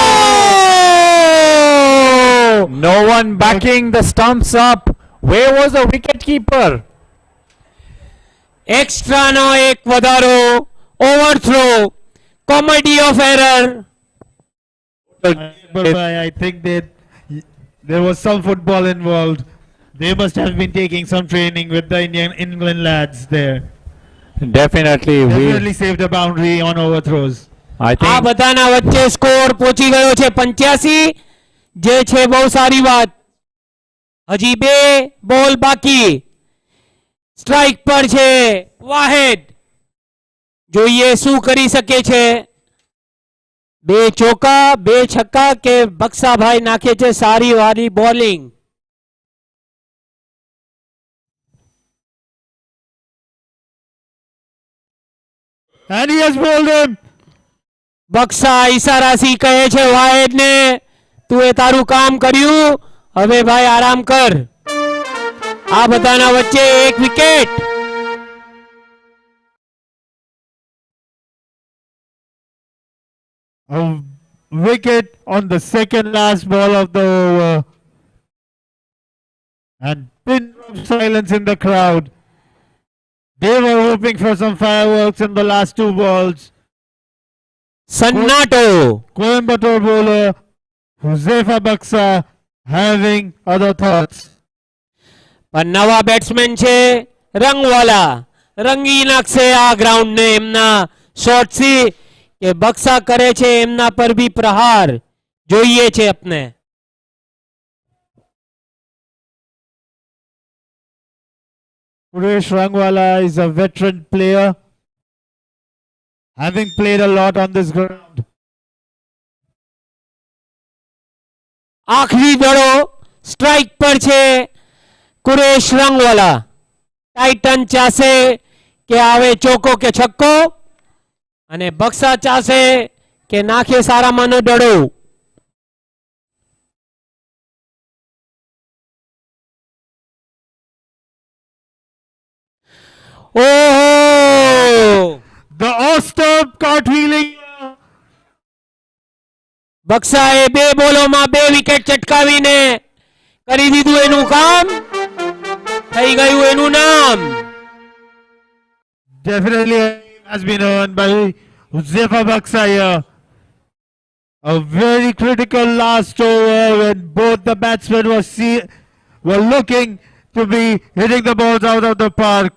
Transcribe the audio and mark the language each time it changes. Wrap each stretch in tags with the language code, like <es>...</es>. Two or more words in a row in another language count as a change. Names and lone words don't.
<en>No one backing the stumps up. Where was the wicket keeper?</en> <gu>Extra નો એક વધારો.</gu> <en>Overthrow. Comedy of error. But I think that there was some football involved. They must have been taking some training with the England lads there. Definitely saved a boundary on overthrows. I think</en> <gu>આ બધાના વચ્ચે સ્કોર પહોંચી ગયો છે 85, જે છે બહુ સારી વાત. હજી 2 બોલ બાકી. સ્ટ્રાઇક પર છે વાહેદ. જોઈએ શું કરી શકે છે. 2 ચોકા 2 છક્કા કે બક્સાભાઈ નાખે છે સારી વારી બોલિંગ.</gu> <en>And he has bowled him.</en> <gu>બક્સા ઈશારાથી કહે છે વાહેદ ને, તું એ તારું કામ કર્યું, હવે ભાઈ આરામ કર. આ બધાના વચ્ચે એક વિકેટ.</gu> <en>A wicket on the second last ball of the over. And pin drop silence in the crowd. They were hoping for some fireworks in the last 2 balls.</en> <gu>सन्नाटो.</gu> <en>Coimbatore bowler Huzefa Baksa having other thoughts.</en> <gu>પણ નવા બેટ્સમેન છે રંગવાલા. રંગી નાખશે આ ગ્રાઉન્ડ ને એમના શોટ થી કે બક્સા કરે છે એમના પર બી પ્રહાર જોઈએ છે આપને.</gu> <en>Suresh Rangwala is a veteran player, having played a lot on this ground.</en> <gu>આખરી દડો સ્ટ્રાઇક પર છે કુરેશ રંગવાલા. ટાઇટન ચાસે કે આવે ચોકો કે છક્કો અને બક્સા ચાસે કે નાખે સારામાંનો દડો. ઓહો,</gu> <en>The off-stump cartwheeling.</en> <gu>બક્સાએ બે બોલોમાં બે વિકેટ ચટકાવીને કરી દીધું એનું કામ. થઈ ગયું એનું નામ.</gu> <en>Definitely has been earned by Huzefa Baksa here. A very critical last over when both the batsmen were looking to be hitting the balls out of the park.</en>